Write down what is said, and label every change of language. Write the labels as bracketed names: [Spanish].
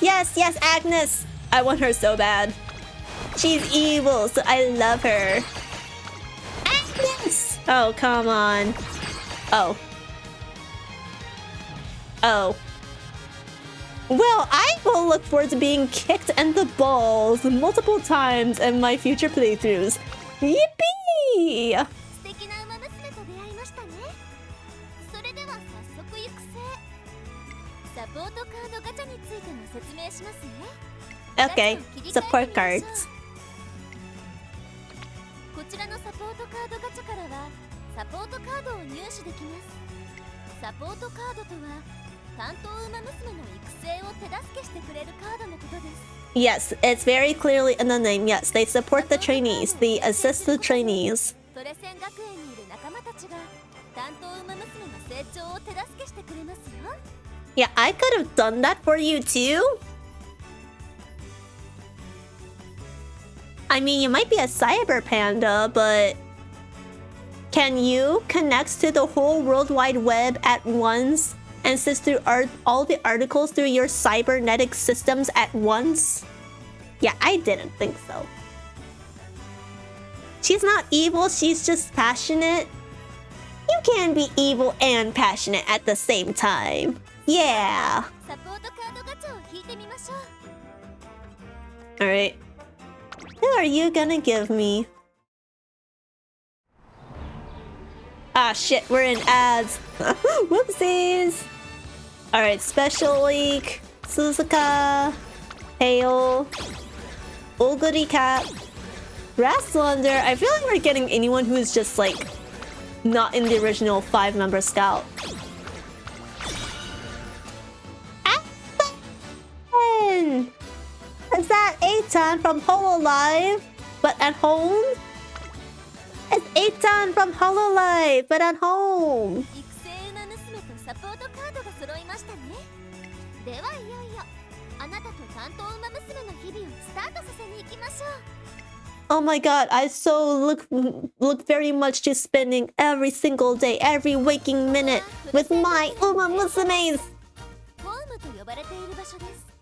[English] Yes, Agnes. I want her so bad. She's evil, so I love her. Agnes! Oh, come on. Oh. Well, I will look forward to being kicked in the balls multiple times in my future playthroughs. Yippee! [Japanese] 素敵なウマ娘と出会いましたね。それでは早速行くせ。サポートカードガチャについても説明しますね。 [English] Okay, support cards. [Japanese] ちらのサポートカードガチャからはサポートカードを入手できます。サポートカードとは担当ウマ娘の育成を手助けしてくれるカードのことです。 [English] Yes, it's very clearly in the name. Yes, they support the trainees. They assist the trainees. [Japanese] トレセン学園にいる仲間たちが担当ウマ娘の成長を手助けしてくれますよ。 [English] Yeah, I could have done that for you too. I mean, you might be a cyber panda, but can you connect to the whole World Wide Web at once and sift through all the articles through your cybernetic systems at once? Yeah, I didn't think so. She's not evil, she's just passionate. You can be evil and passionate at the same time. Yeah. [Japanese] サポートカードガチャを引いてみましょう。 [English] Alright. Who are you gonna give me? Ah shit, we're in ads. Whoopsies! Alright, Special Week, Suzuka, Hail, Oguri Cat, Grass Wonder. I feel like we're getting anyone who is just like not in the original 5-member scout. Aspen! Is that Eitan from Hololive, but at home? It's Eitan from Hololive, but at home. [Japanese] 育成ウマ娘とサポートカードが揃いましたね。ではいよいよあなたと担当ウマ娘の日々をスタートさせに行きましょう。 [English] Oh my god, I look very much to spending every single day, every waking minute with my umamusumes. [Japanese] ホームと呼ばれている場所です。